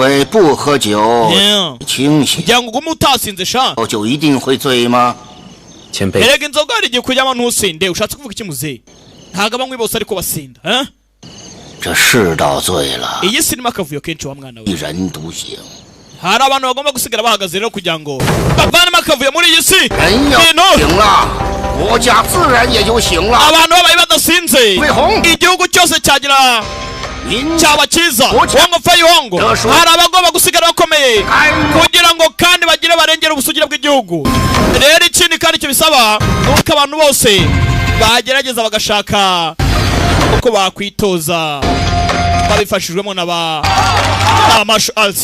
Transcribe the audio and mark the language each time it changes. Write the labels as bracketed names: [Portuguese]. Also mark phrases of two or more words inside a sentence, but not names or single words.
[Kinyarwanda] kugira ngo ugume utasinze sha erega inzoga hari igihe kujyamo ntusinde ushatse kuvuga iki muzehe ntago abanywi bose ariko basinda iyi sinima akavuyo kenshi wa mwana we hari abantu bagomba gusigara bahagaze rero kugira ngo bavanemo akavuyo muri iyi si abantu babaye badasinze igihugu cyose cyagira cyaba cyiza wongo fayi wongo hari abagomba gusigara bakomeye kugira ngo kandi bagire barengera ubusugire bw'igihugu rero ikindi kandi cyo bisaba nuko abantu bose bagerageza bagashaka uko bakwitoza babifashijwemo n'aba [English] martial arts.